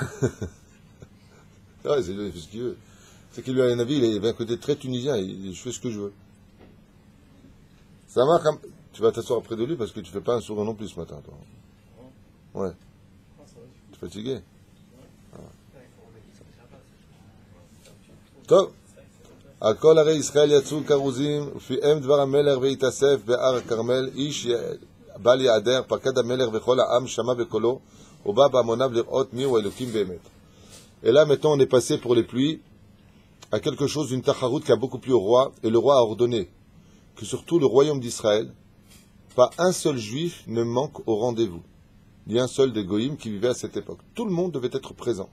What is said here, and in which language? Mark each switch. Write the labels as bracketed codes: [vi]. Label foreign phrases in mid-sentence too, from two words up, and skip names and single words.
[fr] Ouais, il fait ce qu'il veut. C'est qu'il lui a un avis, il avait un côté très tunisien, il dit, je fais ce que je veux. Ça marche. Tu vas t'asseoir près de lui parce que tu fais pas un sourire non plus ce matin, toi. Ouais. Tu es fatigué. Top. [he] על כל ערי ישראל יצאו כרוזים, ופיהם דבר המלך והתאסף בהר הכרמל, איש בל יעדר, פקד המלך וכל העם שמע בקולו, ובא בהמוניו לראות מיהו אלוקים באמת. [fr] Et là, maintenant, on est passé pour les pluies à quelque chose d'une tacharout qui a beaucoup plu au roi, et le roi a ordonné que sur tout le royaume d'Israël, pas un seul juif ne manque au rendez-vous. Il y a un seul des goïms qui vivait à cette époque. Tout le monde devait être présent.